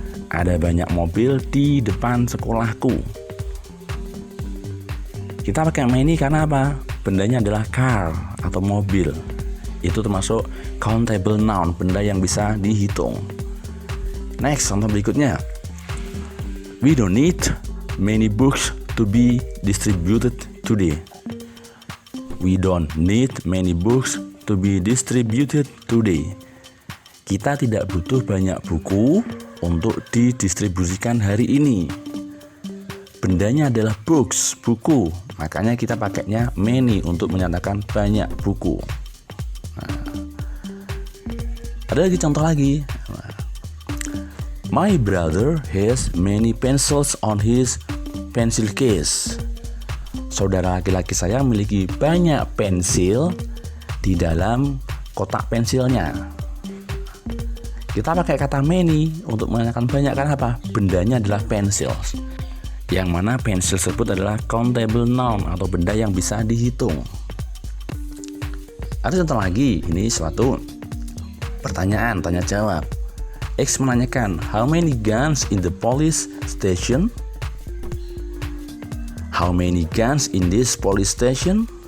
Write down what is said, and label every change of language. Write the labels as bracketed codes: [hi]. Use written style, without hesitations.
[id] Ada banyak mobil di depan sekolahku. Kita pakai many karena apa? Bendanya adalah car atau mobil. Itu termasuk countable noun, benda yang bisa dihitung. Next, contoh berikutnya. [en] We don't need many books to be distributed today. We don't need many books to be distributed today. [id] Kita tidak butuh banyak buku untuk didistribusikan hari ini. Bendanya adalah books, buku. Makanya kita pakainya many untuk menyatakan banyak buku. Nah, ada lagi contoh lagi. [en] My brother has many pencils on his pencil case. [id] Saudara laki-laki saya memiliki banyak pensil di dalam kotak pensilnya. Kita pakai kata many untuk menandakan banyak karena apa? Bendanya adalah pencils. Yang mana pensil tersebut adalah countable noun atau benda yang bisa dihitung. Ada contoh lagi, ini suatu pertanyaan tanya jawab. [en] X [id] menanyakan, [en] how many guns in the police station? How many guns in this police station?